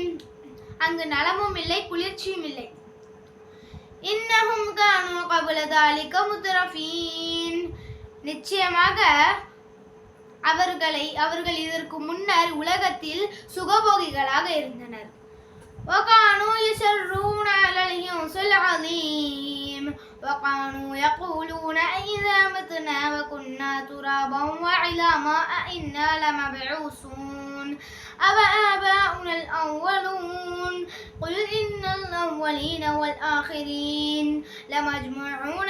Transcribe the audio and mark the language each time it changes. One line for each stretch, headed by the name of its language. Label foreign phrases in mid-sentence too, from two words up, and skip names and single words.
Tamil: அங்கு நலமும் இல்லை குளிர்ச்சியும் இல்லை.
Arabic: إنهم كانوا قبل ذلك مترفين.
Tamil: நிச்சயமாக அவர்கள் இதற்கு முன்னர் உலகத்தில் சுகபோகிகளாக இருந்தனர்.
Arabic: وكانوا يسرون على الحنث العظيم وكانوا يقولون أئذا متنا وكنا ترابا وعظاما أئنا لمبعوثون أوآباؤنا الأولون قل إن الأولين والآخرين لمجموعون